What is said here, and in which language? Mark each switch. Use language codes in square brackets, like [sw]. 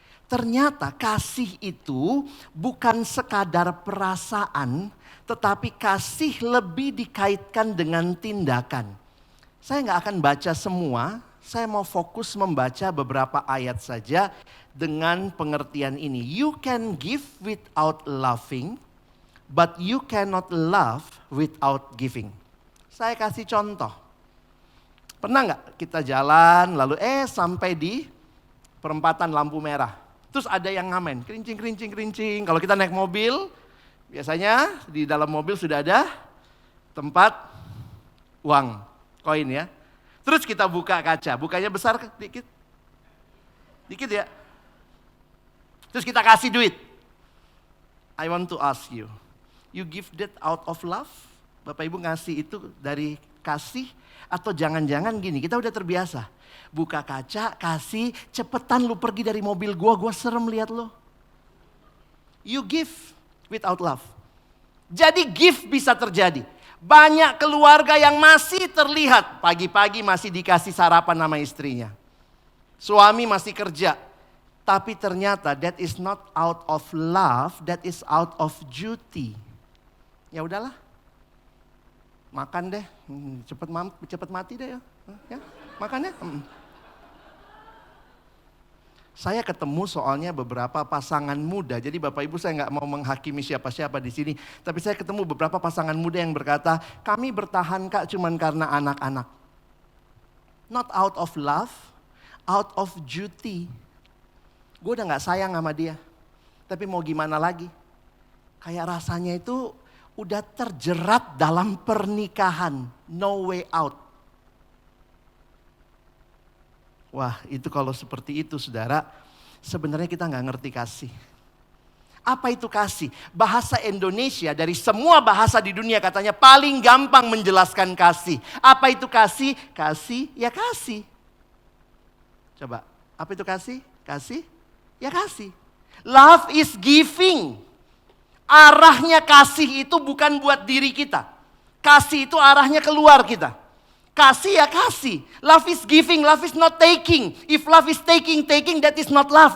[id] Ternyata kasih itu bukan sekadar perasaan, tetapi kasih lebih dikaitkan dengan tindakan. Saya nggak akan baca semua, saya mau fokus membaca beberapa ayat saja dengan pengertian ini. [en] You can give without loving, but you cannot love without giving. [id] Saya kasih contoh. Pernah nggak kita jalan lalu sampai di perempatan lampu merah. Terus ada yang ngamen, kerincing. Kalau kita naik mobil, biasanya di dalam mobil sudah ada tempat uang. Koin ya. Terus kita buka kaca, bukanya besar dikit. Dikit ya. Terus kita kasih duit. [en] I want to ask you, you give that out of love? [id] Bapak Ibu ngasih itu dari kasih? Atau jangan-jangan gini, kita udah terbiasa. Buka kaca, kasih, cepetan lu pergi dari mobil gua serem lihat lu. [en] You give without love. [id] Jadi give bisa terjadi. Banyak keluarga yang masih terlihat pagi-pagi masih dikasih sarapan sama istrinya. Suami masih kerja. Tapi ternyata [en] that is not out of love, that is out of duty. [id] Ya udahlah. Makan deh, cepet mati deh ya. Makan ya. Saya ketemu soalnya beberapa pasangan muda. Jadi Bapak Ibu saya nggak mau menghakimi siapa-siapa di sini. Tapi saya ketemu beberapa pasangan muda yang berkata, kami bertahan Kak cuman karena anak-anak. [en] Not out of love, out of duty. [id] Gue udah gak sayang sama dia. Tapi mau gimana lagi? Kayak rasanya itu udah terjerat dalam pernikahan. [en] No way out. [id] Wah itu kalau seperti itu saudara. sebenarnya kita nggak ngerti kasih. Apa itu kasih? Bahasa Indonesia dari semua bahasa di dunia katanya paling gampang menjelaskan kasih. Apa itu kasih? Kasih, ya kasih. Coba, apa itu kasih? Kasih, ya kasih. [en] Love is giving. [id] Arahnya kasih itu bukan buat diri kita. Kasih itu arahnya keluar kita. Kasih ya kasih. [en] Love is giving, love is not taking. If love is taking, that is not love.